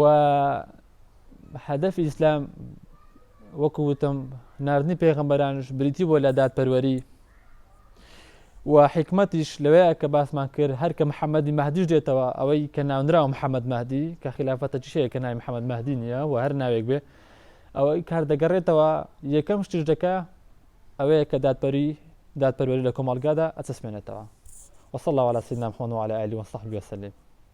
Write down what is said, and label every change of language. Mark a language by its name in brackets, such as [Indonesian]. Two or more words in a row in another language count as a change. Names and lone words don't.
[Central Kurdish] هەدەفی ئیسلام وەکو وتم ناردنی پێغەمبەرانش بریتی بۆ لە دادپەروەری و حکمەتیش لەوەیە کە باسمان کرد هەر کە محەممەدی مەهدیش دێتەوە ئەوەی کە ناونراوە محەممەد مەهدی کە خلافەتە چشەیە کە ناوی محەممەد مەهدی نییە و هەر ناوێک بێ ئەوەی کار دەگەڕێتەوە یەکەم شتش دەکا ئەوەیە کە دادپەروەری لە کۆمەڵگادا ئەچەسمێنێتەوە. [Arabic] وصلى الله على سيدنا محمد وعلى آله وصحبه وسلم.